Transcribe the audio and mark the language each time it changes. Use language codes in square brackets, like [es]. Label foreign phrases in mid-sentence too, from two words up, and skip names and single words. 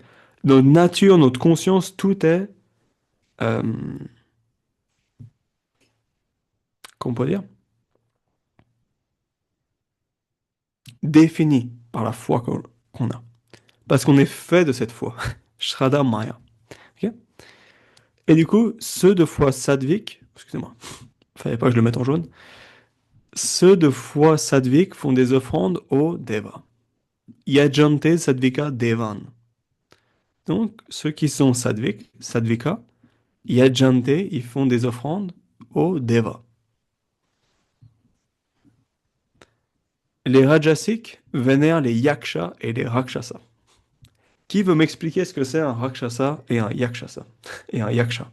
[fr] Notre nature, notre conscience, tout est, euh, comment on peut dire, défini par la foi qu'on a. Parce qu'on est fait de cette foi. [sa] Shraddha Maya. [fr] Ok. Et du coup, ceux de foi sadhvique, excusez-moi, fallait pas que je le mette en jaune, ceux de foi sadhvique font des offrandes aux devas. [sa] Yajante sadvika devan. [fr] Donc, ceux qui sont [sa] sadvika, yajante, [fr] ils font des offrandes aux devas. Les rajasiques vénèrent les yakshas et les rakshasas. Qui veut m'expliquer ce que c'est un rakshasa et un yakshasa et un yaksha?